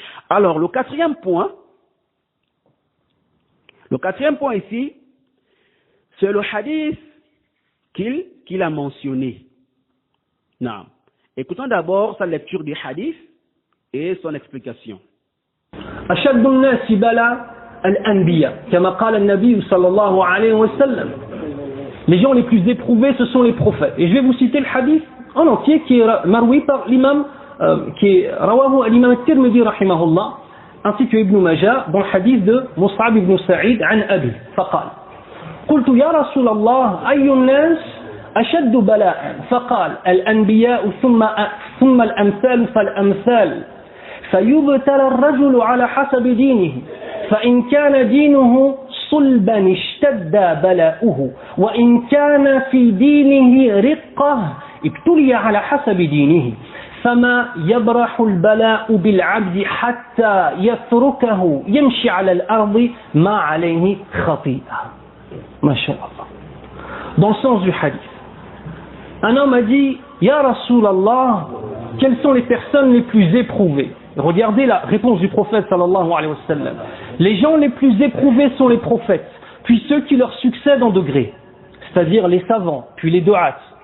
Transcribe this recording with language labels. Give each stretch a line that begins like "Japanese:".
French: Alors, le quatrième point ici, c'est le hadith qu'il a mentionné. Naam. Écoutons d'abord sa lecture du hadith et son explication.
Arabic: أشد الناس بلاء الأنبياء كما قال النبي صلى الله عليه وسلم.
French: Les gens les plus éprouvés, ce sont les prophètes. Et je vais vous citer le hadith en entier qui est maroui par l'imam, qui est rawahu al-imam al-Tirmidhi rahimahullah, ainsi que Ibn Majah dans le hadith de Mus'ab ibn Sa'id
Arabic: عن أبي فقال قلت يا رسول الله أي الناس أشد بلاء فقال الأنبياء ثم الأمثال فالأمثال فيبتلى الرجل على حسب دينه فإن كان دينه صلبا اشتد بلاؤه وإن كان في دينه رقة ابتلي على حسب دينه فما يبرح البلاء بالعبد حتى يتركه يمشي على الأرض ما عليه خطيئة ما شاء الله.
French: Dans le sens du hadith, un homme a dit Ya Rasulallah, quelles sont les personnes les plus éprouvées? Regardez la réponse du prophète sallallahu alayhi wa sallam. Les gens les plus éprouvés sont les prophètes, puis ceux qui leur succèdent en degré, c'est-à-dire les savants, puis les du'at.